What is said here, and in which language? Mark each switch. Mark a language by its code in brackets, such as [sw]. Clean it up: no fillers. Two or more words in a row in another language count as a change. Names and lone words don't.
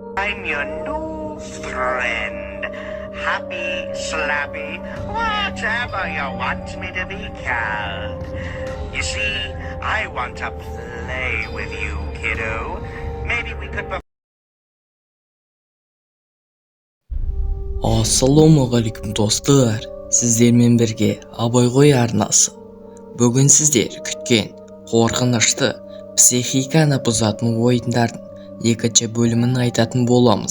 [en] I'm your new friend. Happy, slappy, whatever you want me to be called. You see, I want to play with you, kiddo. Maybe we could... [kk] Ассалаумағалейкум достар, сіздермен бірге Абай ғой арнасы. Бүгін сіздер күткен қорқынышты психиканы бұзатын ойындардың екінші бөлімін айтатын боламыз.